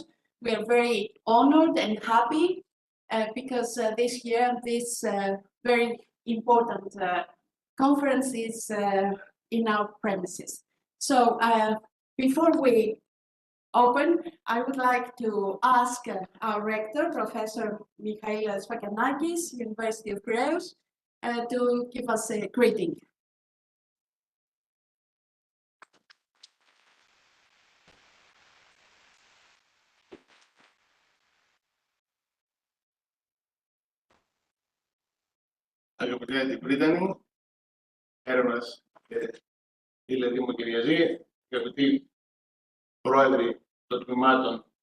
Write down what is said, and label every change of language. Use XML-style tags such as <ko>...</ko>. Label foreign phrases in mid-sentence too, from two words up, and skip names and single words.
<en>We are very honored and happy because this year this very important conference is in our premises. So before we open, I would like to ask our rector, Professor Sfakianakis, University of Piraeus, to give us a greeting.</en> <el>Αγαπητέ αντιπρίτανοι, έρευνας και Ελένη μου Kyriazis, αγαπητοί πρόεδροι των τμήματων</el>